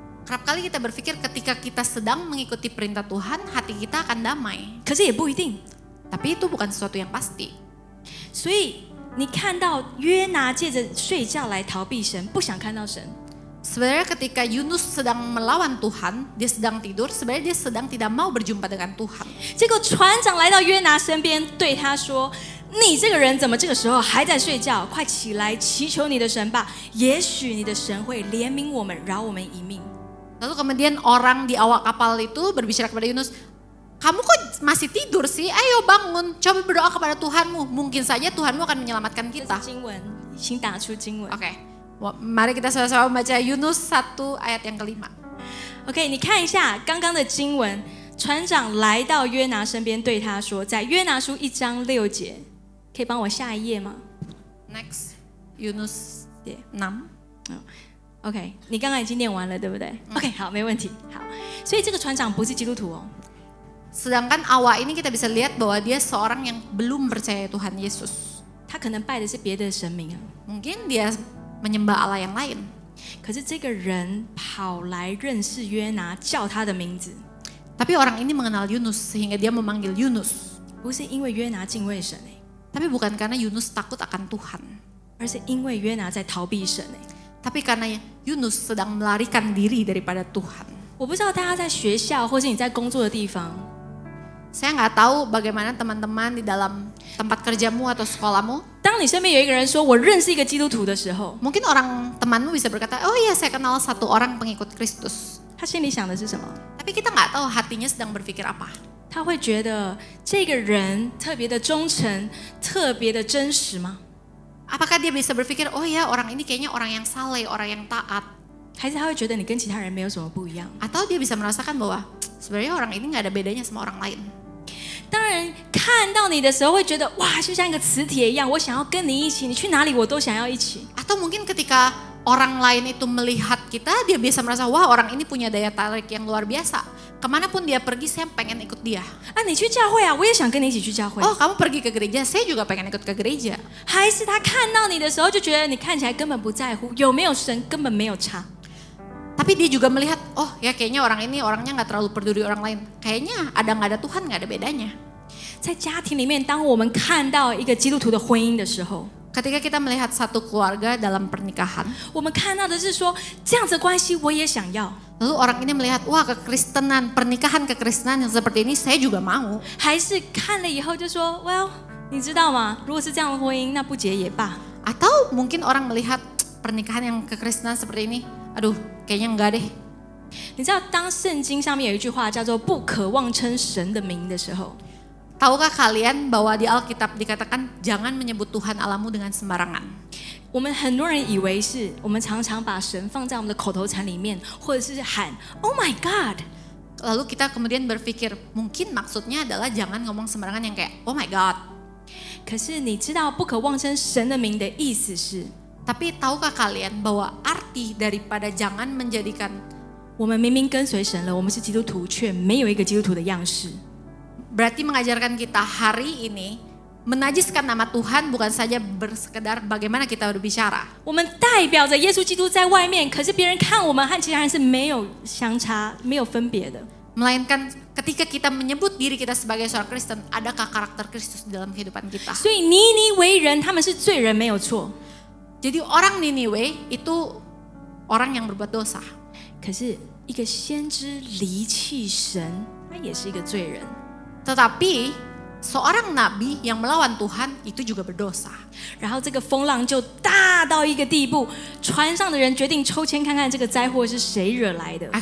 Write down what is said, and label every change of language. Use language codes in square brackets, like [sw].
[id] Kerap kali kita berpikir ketika kita sedang mengikuti perintah Tuhan, hati kita akan damai. [zh] 可是也不一定。 [id] Tapi itu bukan sesuatu yang pasti. [zh] 所以你看到约拿借着睡觉来逃避神，不想看到神。 [id] Sebenarnya ketika Yunus sedang melawan Tuhan, dia sedang tidur, sebenarnya dia sedang tidak mau berjumpa dengan Tuhan. [zh] 结果船长来到约拿身边，对他说：“你这个人怎么这个时候还在睡觉？快起来，祈求你的神吧！也许你的神会怜悯我们，饶我们一命。” [id] Lalu kemudian orang di awak kapal itu berbicara kepada Yunus, kamu kok masih tidur sih? Ayo bangun, coba berdoa kepada Tuhanmu. Mungkin saja Tuhanmu akan menyelamatkan [zh] 这 [id] kita. [zh] 是经文，请打出经文。 [id] Oke, mari kita sama-sama baca Yunus 1 ayat yang kelima. [zh] OK， 你看一下刚刚的经文，船长来到约拿身边，对他说，在约拿书1章6节，可以帮我下一页吗 [en] Next, Yunus 6. [zh] ？OK， 你刚刚已经念完了，对不对？OK， 好，没问题。好，所以这个船长不是基督徒哦。 [id] Sedangkan awal ini kita bisa lihat bahwa dia seorang yang belum percaya Tuhan Yesus. [zh] 他可能拜的是别的神明啊， [id] Mungkin dia menyembah Allah yang lain. [zh] 可是这个人跑来认识约拿，叫他的名字， [id] Tapi orang ini mengenal Yunus sehingga dia memanggil Yunus. [zh] 不是因为约拿敬畏神 [id] Tapi bukan karena Yunus takut akan Tuhan. [zh] 而是因为约拿在逃避神 [id] Tapi karena Yunus sedang melarikan diri daripada Tuhan. [zh] 我不知道大家在学校或是你在工作的地方， [id] Saya nggak tahu bagaimana teman-teman di dalam tempat kerjamu atau sekolahmu. [zh] 当你身边有一个人说我认识一个基督徒的时候， [id] Mungkin orang temanmu bisa berkata, oh iya saya kenal satu orang pengikut Kristus. [zh] 他心里想的是什么？ [id] Tapi kita nggak tahu hatinya sedang berpikir apa. [zh] 他会觉得这个人特别的忠诚，特别的真实吗？ [id] Apakah dia bisa berpikir, oh ya orang ini kayaknya orang yang saleh, orang yang taat. [zh] 还是他会觉得你跟其他人没有什么不一样？ [id] Atau dia bisa merasakan bahwa sebenarnya orang ini nggak ada bedanya sama orang lain. [zh] 当然，看到你的时候会觉得哇，就像一个磁铁一样，我想要跟你一起，你去哪里我都想要一起。 [id] Atau mungkin ketika orang lain itu melihat kita, dia bisa merasa, wah orang ini punya daya tarik yang luar biasa. Kemanapun dia pergi, saya pengen ikut dia. [zh] 啊，你去教会啊，我也想跟你一起去教会。 [id] Oh kamu pergi ke gereja, saya juga pengen ikut ke gereja. [zh] 还是他看到你的时候就觉得你看起来根本不在乎，有没有神根本没有差。 [id] Tapi dia juga melihat, oh ya kayaknya orang ini orangnya nggak terlalu peduli orang lain. Kayaknya ada nggak ada Tuhan nggak ada bedanya. [zh] 在家庭里面，当我们看到一个基督徒的婚姻的时候， [id] Ketika kita melihat satu keluarga dalam pernikahan, [zh] 我们看到的是说，这样子的关系我也想要， [id] lalu orang ini melihat, wah kekristenan, pernikahan kekristenan yang seperti ini saya juga mau. [zh] 还是看了以后就说 ，Well， 你知道吗？如果是这样的婚姻，那不结也罢。 [id] Atau mungkin orang melihat pernikahan yang kekristenan seperti ini, aduh kayaknya enggak deh. [zh] 你知道，当圣经上面有一句话叫做"不可妄称神的名"的时候， [id] Tahukah kalian bahwa di Alkitab dikatakan jangan menyebut Tuhan Allahmu dengan sembarangan. [zh] 我们很多人以为是我们常常把神放在我们的口头禅里面，或者是喊 [en] "Oh my God"。 [id] Lalu kita kemudian berpikir mungkin maksudnya adalah jangan ngomong sembarangan yang kayak [en] oh my god. [zh] 可是你知道不可妄称神的名的意思是， [id] Tapi tahukah kalian bahwa arti daripada jangan menjadikan [zh] 我们明明跟随神了，我们是基督徒，却没有一个基督徒的样式。 [id] berarti mengajarkan kita hari ini menajiskan nama Tuhan bukan saja bersekedar bagaimana kita berbicara. [zh] 我们代表着耶稣基督在外面，可是别人看我们和其他人是没有相差、没有分别的。 [id] Melainkan ketika kita menyebut diri kita sebagai seorang Kristen, adakah karakter Kristus di dalam kehidupan kita? [zh] 所以尼尼为人，他们是罪人，没有错。 [id] Jadi orang Niniwe itu orang yang berbuat dosa. [zh] 可是一个先知离弃神，他也是一个罪人。 [id] Tetapi seorang nabi yang melawan Tuhan itu juga berdosa. [zh] 然后这个风浪就大到一个地步，船上的人决定抽签看看这个灾祸是谁惹来的。